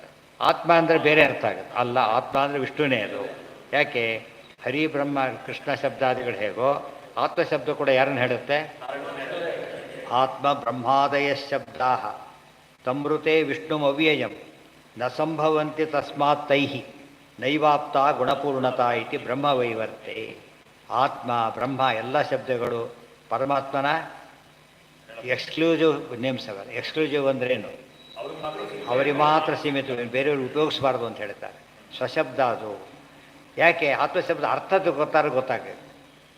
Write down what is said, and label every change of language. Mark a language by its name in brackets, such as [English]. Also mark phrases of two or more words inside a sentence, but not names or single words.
[Kannada] ಆತ್ಮ ಅಂದರೆ ಬೇರೆ ಅರ್ಥ ಆಗುತ್ತೆ. ಅಲ್ಲ, ಆತ್ಮ ಅಂದರೆ ವಿಷ್ಣುನೇ ಅದು. ಯಾಕೆ? ಹರಿ ಬ್ರಹ್ಮ ಕೃಷ್ಣ ಶಬ್ದಾದಿಗಳು ಹೇಗೋ ಆತ್ಮಶಬ್ದ ಕೂಡ ಯಾರನ್ನು ಹೇಳುತ್ತೆ? [Sanskrit] ಆತ್ಮ ಬ್ರಹ್ಮಾದಯ ಶಬ್ದಾ ತಮೃತೆ ವಿಷ್ಣುಮವ್ಯಯಂ ನ ಸಂಭವಂತಿ ತಸ್ಮಾತ್ ತೈಹಿ ನೈವಾಪ್ತ ಗುಣಪೂರ್ಣತಾ ಇತಿ ಬ್ರಹ್ಮವೈವರ್ತೆ. [Kannada] ಆತ್ಮ ಬ್ರಹ್ಮ ಎಲ್ಲ ಶಬ್ದಗಳು ಪರಮಾತ್ಮನ [English] exclusive names [Kannada] ಅವ. ಎಕ್ಸ್ಕ್ಲೂಸಿವ್ ಅಂದ್ರೇನು? ಅವರಿಗೆ ಮಾತ್ರ ಸೀಮಿತ, ಬೇರೆಯವ್ರಿಗೆ ಉಪಯೋಗಿಸಬಾರ್ದು ಅಂತ ಹೇಳ್ತಾರೆ. ಸ್ವಶಬ್ದ ಅದು. ಯಾಕೆ? ಆತ್ಮಶಬ್ದ ಅರ್ಥ ಗೊತ್ತಾಗಬೇಕು.